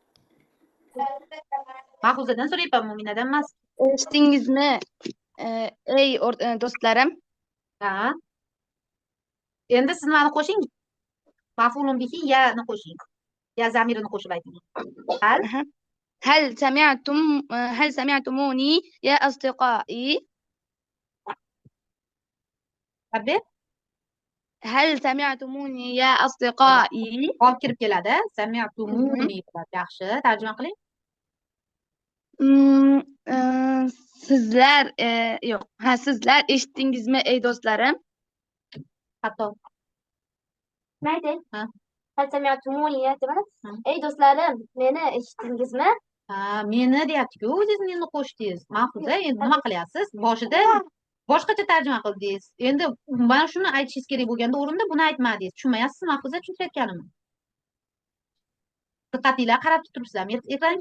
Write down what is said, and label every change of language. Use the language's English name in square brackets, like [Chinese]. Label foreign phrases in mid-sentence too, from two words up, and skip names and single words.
[Uzbek] Mahfuzadan so'rayapman, Mo'minadan emas. eshitdingizmi ey do'stlarim Ha. Endi siz nimani qo'shing? Maf'ulun bihi ya'ni qo'shing. Ya zamirini qo'shib ayting. [Arabic] Hal هل سمعتم هل سمعتموني يا أصدقائي [Uzbek] Tabii. [Arabic] هل سمعتموني يا أصدقائي [Uzbek] Olib kirib keladi. Sami'tumuni bo'ladi. Yaxshi, tarjima qiling. sizlar yo'q sizlar eshitdingizmi ey do'stlarim Hatto. mayli Ha. [Arabic] هل سمعتموني يا Hı. [Uzbek] ey do'stlarim meni eshitdingizmi Ha, meni deyapti-ku, o'zingiz meni qo'shdingiz. Mahfuza, endi nima qilyapsiz? Boshida boshqacha tarjima qildingiz. Endi mana shuni aytishingiz kerak bo'lganda o'rinda buni aytmadingiz. Tushunmayapsizmi, Mahfuza, tushunayotganimni? Diqqatinglar qarab turibsizlarmi ekranga?